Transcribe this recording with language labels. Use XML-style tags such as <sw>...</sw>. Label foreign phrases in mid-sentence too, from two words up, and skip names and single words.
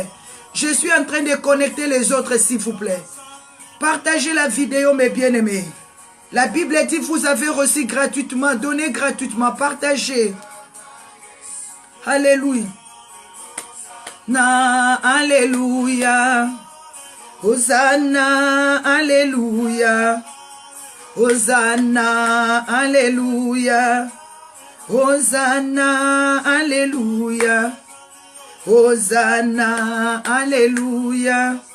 <fr>Je suis en train de connecter les autres, s'il vous plaît. Partagez la vidéo, mes bien-aimés. La Bible dit, vous avez reçu gratuitement, donnez gratuitement, partagez. Alléluia. Alléluia. Hosanna, alléluia. Hosanna, alléluia. Hosanna, alléluia. Hosanna, alléluia.</fr>